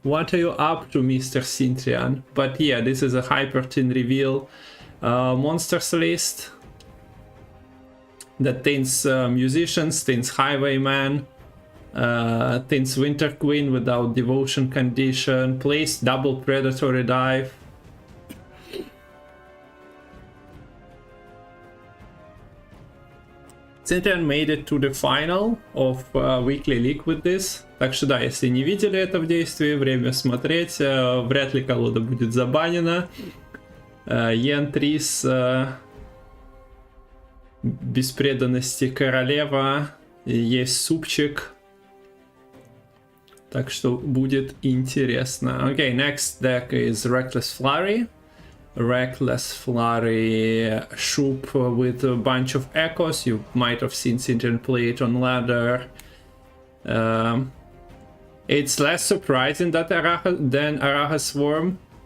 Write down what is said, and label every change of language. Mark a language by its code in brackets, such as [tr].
[en] What are you up to, Mr. Cintrian? But yeah, this is a Hyperthin reveal monsters list that thins musicians, thins Highwayman, thins Winter Queen without devotion condition, plays double predatory dive. Cintrian made it to the final of Weekly League with this. [ru] Так что да, если не видели это в действии, время смотреть. Вряд ли колода будет забанена. Йен Трис, без преданности королева, есть супчик. Так что будет интересно. [en] Okay, next deck is Reckless Flurry. Reckless Flurry Shoop with a bunch of echoes. You might have seen Cintrian play it on ladder. It's less surprising that than Araha Swarm.